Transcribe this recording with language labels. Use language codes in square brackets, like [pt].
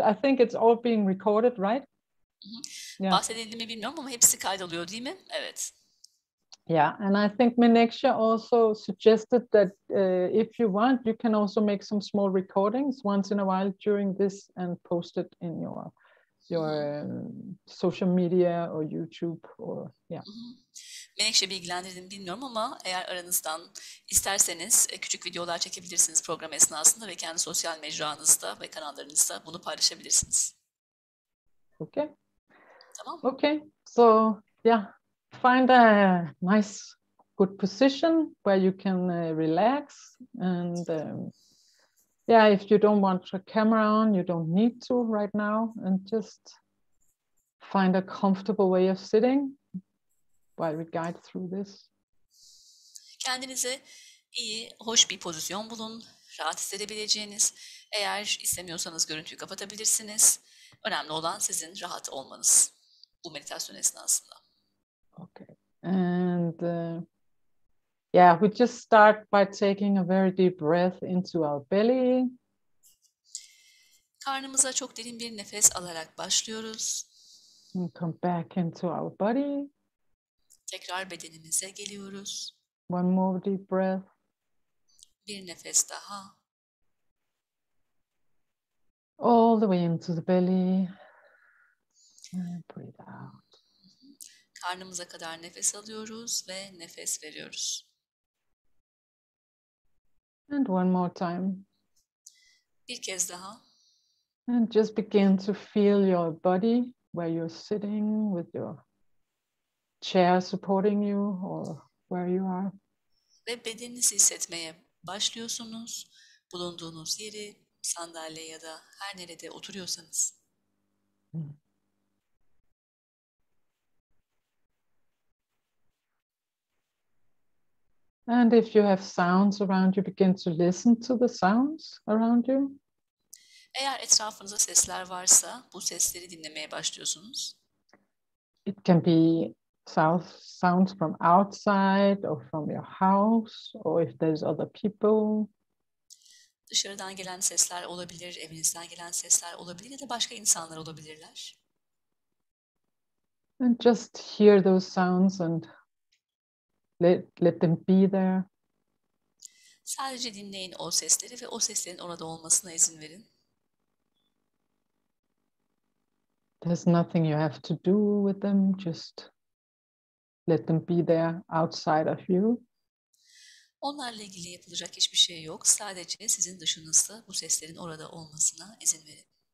[en] I think it's all being recorded, right? Yeah. [tr] Bahsedildi mi bilmiyorum ama hepsi kaydoluyor değil mi? Evet. [en] Yeah, and I think Menekşe also suggested that if you want, you can also make some small recordings once in a while during this and post it in your social media or YouTube or yeah. [tr] Menekşe bilgilendirdim bilmiyorum ama eğer aranızdan isterseniz küçük videolar çekebilirsiniz program esnasında ve kendi sosyal mecranızda ve kanallarınızda bunu paylaşabilirsiniz. [en] Okay. [tr] Tamam. [en] Okay. So yeah, find a nice, good position where you can relax, and yeah, if you don't want a camera on, you don't need to right now, and just find a comfortable way of sitting while we guide through this. [tr] Kendinize iyi, hoş bir pozisyon bulun, rahat hissedebileceğiniz. Eğer istemiyorsanız görüntüyü kapatabilirsiniz. Önemli olan sizin rahat olmanız bu meditasyon esnasında. [en] Okay, and yeah, we just start by taking a very deep breath into our belly. [tr] Karnımıza çok derin bir nefes alarak başlıyoruz. [en] And come back into our body. [tr] Tekrar bedenimize geliyoruz. [en] One more deep breath. [tr] Bir nefes daha. [en] All the way into the belly. And breathe out. [tr] Karnımıza kadar nefes alıyoruz ve nefes veriyoruz. [en] And one more time. [tr] Bir kez daha. [en] And just begin to feel your body where you're sitting with your chair supporting you or where you are. [tr] Ve bedeninizi hissetmeye başlıyorsunuz. Bulunduğunuz yeri, sandalye ya da her nerede oturuyorsanız. [en] And if you have sounds around you, begin to listen to the sounds around you. [tr] Eğer etrafınızda sesler varsa bu sesleri dinlemeye başlıyorsunuz. [en] It can be sounds from outside or from your house, or if there's other people. [tr] Dışarıdan gelen sesler olabilir, evinizden gelen sesler olabilir ya da başka insanlar olabilirler. [en] And just hear those sounds and let them be there. [tr] Sadece dinleyin o sesleri ve o seslerin orada olmasına izin verin. [en] There's nothing you have to do with them, just let them be there outside of you. [tr] Onlarla ilgili yapılacak hiçbir şey yok. Sadece sizin dışınızda bu seslerin orada olmasına izin verin.